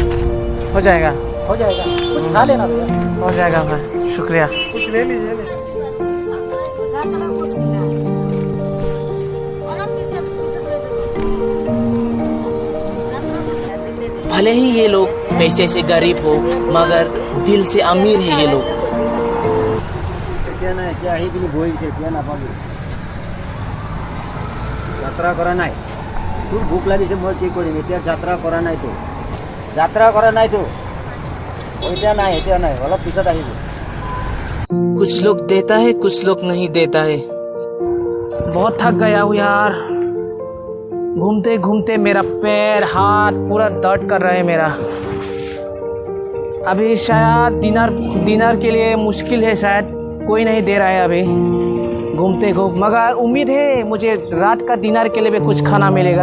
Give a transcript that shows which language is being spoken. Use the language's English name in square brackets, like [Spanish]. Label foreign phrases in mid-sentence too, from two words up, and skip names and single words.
[Hindi] हो जाएगा कुछ खा लेना भैया, हो जाएगा भाई, शुक्रिया। कुछ ले लीजिए। भले ही ये लोग पैसे से गरीब हो मगर दिल से अमीर है ये लोग। [Assamese] যাত্ৰা কৰা নাই তোৰ ভোক লাগিছে মই কি কৰিম এতিয়া যাত্ৰা কৰা নাইতো এতিয়া নাই অলপ পিছত আহিব। [Hindi] कुछ लोग देता है कुछ लोग नहीं देता है। बहुत थक गया हूँ यार, घूमते घूमते मेरा पैर हाथ पूरा दर्द कर रहा है मेरा। अभी शायद डिनर के लिए मुश्किल है, शायद कोई नहीं दे रहा है अभी घूमते मगर उम्मीद है मुझे रात का डिनर के लिए भी कुछ खाना मिलेगा।